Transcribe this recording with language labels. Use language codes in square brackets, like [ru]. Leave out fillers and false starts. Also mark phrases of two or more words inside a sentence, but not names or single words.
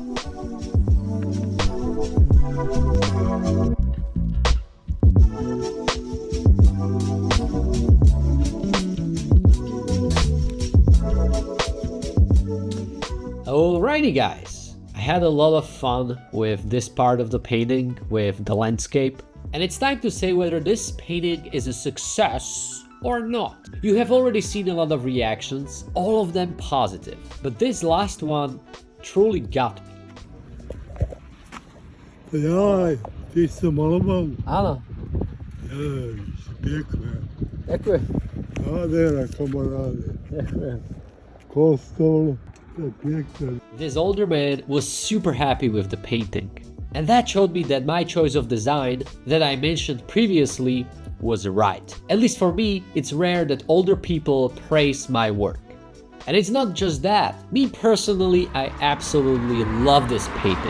[en] Alrighty guys, I had a lot of fun with this part of the painting, with the landscape. And it's time to say whether this painting is a success or not. You have already seen a lot of reactions, all of them positive. But this last one truly got me. [cs] Ja, ty jsem maloval. Ano. Pěkné. Děkuji. Nádhera, kamaráde. Děkuji. Kostol, to je pěkné. [en] This older man was super happy with the painting. And that showed me that my choice of design that I mentioned previously was right. At least for me, it's rare that older people praise my work. And it's not just that. Me personally, I absolutely love this painting.